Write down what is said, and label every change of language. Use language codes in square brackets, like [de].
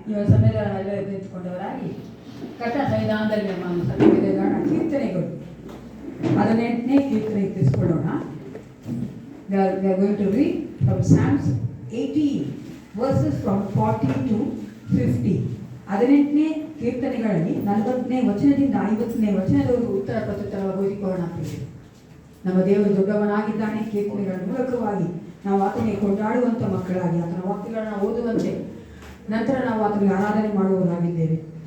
[kn] ಸಮಯದಲ್ಲೆಲ್ಲ ನಿಂತುಕೊಂಡವರಾಗಿ ಕಥಾ ಸಂವಿಧಾನದಲ್ಲಿ ನಮ್ಮ ಸಭೆಗಳ ಕೀರ್ತನೆಗಳು 18ನೇ ಕೀರ್ತನೆ ತಿಳಿಸ್ಕೊಳ್ಳೋಣ. [en] We are going to read from Psalms 18 verses from 40 to 50. [kn] 18ನೇ ಕೀರ್ತನೆಗಳಲ್ಲಿ 40ನೇ ವಚನದಿಂದ 50ನೇ ವಚನದವರೆಗೂ ಉತ್ತರ ಪ್ರತ್ಯುತ್ತರವಾಗಿ ಓದಿಕೊಳ್ಳೋಣ. ನಮ್ಮ ದೇವರು ದೊಡ್ಡವನಾಗಿದ್ದಾನೆ. ಕೀರ್ತನೆಗಳ ಮೂಲಕವಾಗಿ ನಾವು ಆತನಿಗೆ ಕೊಂಡಾಡುವಂಥ ಮಕ್ಕಳಾಗಿ ಆತನ ವಾಕ್ಯಗಳನ್ನು ಓದುವಂತೆ ನಂತರ ನಾವು ಆತನಿಗೆ ಆರಾಧನೆ ಮಾಡುವವರಾಗಿದ್ದೇವೆ.